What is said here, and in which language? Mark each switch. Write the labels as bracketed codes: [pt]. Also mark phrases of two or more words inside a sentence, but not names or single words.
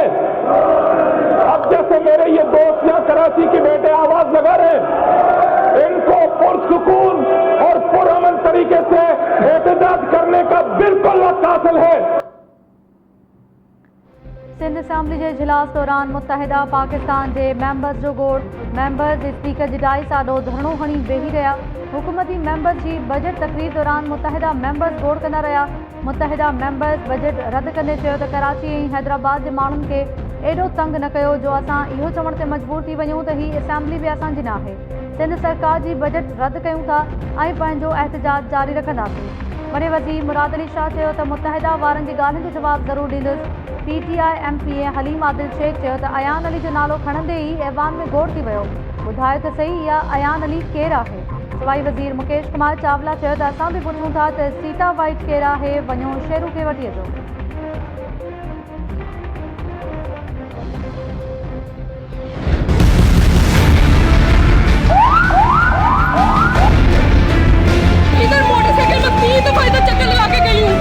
[ur] اب جیسے میرے یہ دوست یہاں کراچی کے بیٹے آواز لگا رہے ہیں، ان کو پرسکون اور پرامن طریقے سے احتجاج کرنے کا بالکل حق حاصل ہے. [sd] सिंध असम्बली के इजलास दौरान मुत्तहिदा पाकिस्तान के मेंबर्स जो गोड़ मेंबर्स स्पीकर जी डाई साडो धरणो हणी वेही रहा। हुकूमती मेंबर्स की बजट तकरीर दौरान मुत्तहिदा मेंबर्स गोड़ कंदा रहा। मुत्तहिदा मेंबर्स बजट रद्द कंदे चयो त कराची ऐं हैदराबाद के माण्हुनि खे एडो तंग न कयो जो असां इहो चवण ते मजबूर थी वञूं त ही असम्बली भी असांजी न आहे। सिंध सरकार की बजट रद्द कयूं था ऐं पंहिंजो एहतजाज जारी रखंदासीं। वॾे वज़ीर मुराद अली शाह चयो त मुत्तहिदा वारनि जी ॻाल्हियुनि जो जवाब ज़रूरु ॾींदुसि। PTI MPA हलीम आदिल शेख चयो त अयान अली जो नालो खणंदे ई ऐवान में गोड़ थी वियो। ॿुधायो त सही इहा अयान अली केरु आहे। सवाई वज़ीर मुकेश कुमार चावला चयो त असां बि पुछूं था त सीता वाइट केरु आहे, वञो शेरू खे वठी अचो। [ur] ادھر موٹرسائیکل میں 3 دفعہ ادھر چکر لگا کے گئی ہوں.